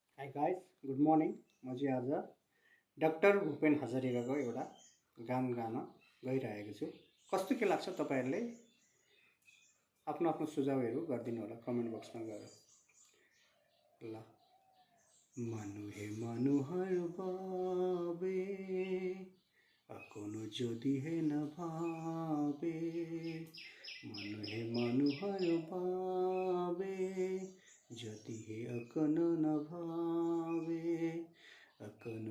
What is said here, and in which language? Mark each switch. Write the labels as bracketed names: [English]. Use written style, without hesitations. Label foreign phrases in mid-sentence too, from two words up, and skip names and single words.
[English] Hi guys, good morning. [Nepali] म चाहिँ आज डाक्टर भूपेन हजारिकाको एउटा गान गान गइरहेको छु। कस्तो के लाग्छ तपाईहरुले आफ्नो आफ्नो सुझावहरू गरिदिनु होला [English] comment box [Nepali] गएर। [Assamese] ल মানুহে মানুহৰ বাবে অকণো যদিহে নাভাবে, মানুহে মানুহৰ বাবে যদিহে অকণো নাভাবে, অকণো